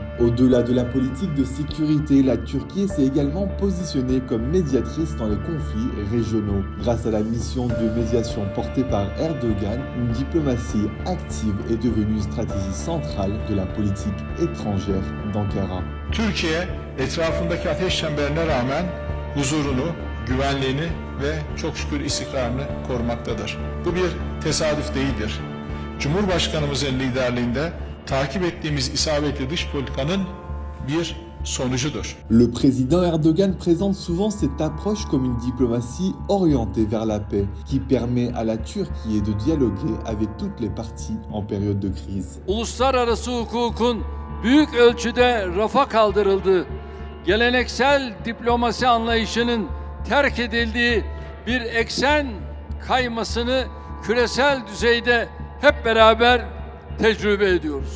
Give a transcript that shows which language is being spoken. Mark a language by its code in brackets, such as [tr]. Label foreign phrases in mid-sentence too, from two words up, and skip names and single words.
[fr] Au-delà de la politique de sécurité, la Turquie s'est également positionnée comme médiatrice dans les conflits régionaux. Grâce à la mission de médiation portée par Erdogan, une diplomatie active est devenue une stratégie centrale de la politique étrangère d'Ankara. [tr] Türkiye, etrafındaki ateş çemberine rağmen huzurunu, güvenliğini ve çok şükür istikrarını korumaktadır. Bu bir tesadüf değildir. Cumhurbaşkanımızın liderliğinde takip ettiğimiz isabetli dış politikanın bir sonucudur. [fr] Le président Erdogan présente souvent cette approche comme une diplomatie orientée vers la paix, qui permet à la Turquie de dialoguer avec toutes les parties en période de crise. [tr] Uluslararası hukukun büyük ölçüde rafa kaldırıldığı, geleneksel diplomasi anlayışının terk edildiği bir eksen kaymasını küresel düzeyde hep beraber tecrübe ediyoruz.